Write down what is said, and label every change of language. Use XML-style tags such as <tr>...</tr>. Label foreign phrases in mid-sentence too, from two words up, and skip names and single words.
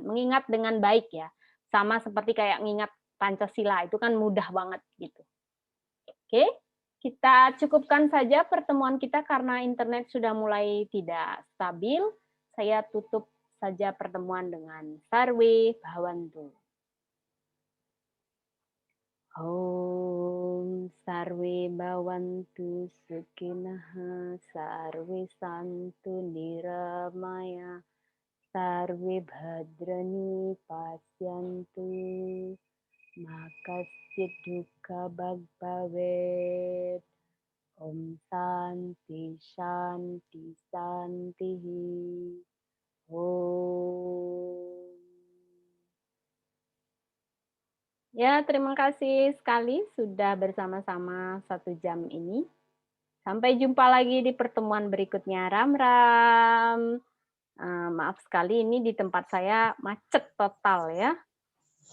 <id>Mengingat dengan baik ya. Sama seperti kayak mengingat Pancasila, itu kan mudah banget gitu. Oke, kita cukupkan saja pertemuan kita karena internet sudah mulai tidak stabil. Saya tutup saja pertemuan dengan</id> <sa>Sarve Bhavantu. Om Sarve Bhavantu Sukinaha Sarve Santu Niramaya Sarve Bhadrani Pasyantu Makasyid Dukkha Bhavet. Om Santi Shanti Santi. Om.</sa> <id>Ya, terima kasih sekali sudah bersama-sama 1 jam ini. Sampai jumpa lagi di pertemuan berikutnya. Ram-ram. Maaf sekali ini di tempat saya macet total ya.</id>